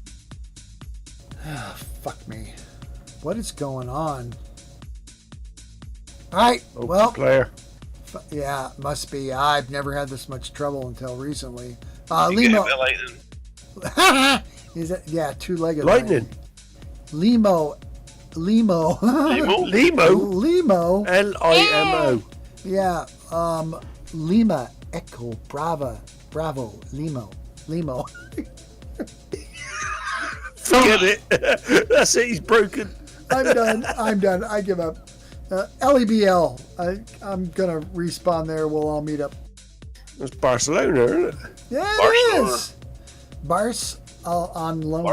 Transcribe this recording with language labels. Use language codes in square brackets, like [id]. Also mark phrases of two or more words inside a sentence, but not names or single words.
[en] Fuck me. What is going on? Alright, well, Player. yeah, must be. I've never had this much trouble until recently. You get hit Limo. by lightning. Is it? Yeah, two-legged Lightning. Limo. Limo? Limo. Limo. Limo. Yeah, Lima Echo Bravo Limo. Forget it. That's it. He's broken. I'm done. I give up. LEBL. I'm gonna respawn there. We'll all meet up. That's Barcelona, isn't it? Yeah, Barcelona. it is. Bars on loaner.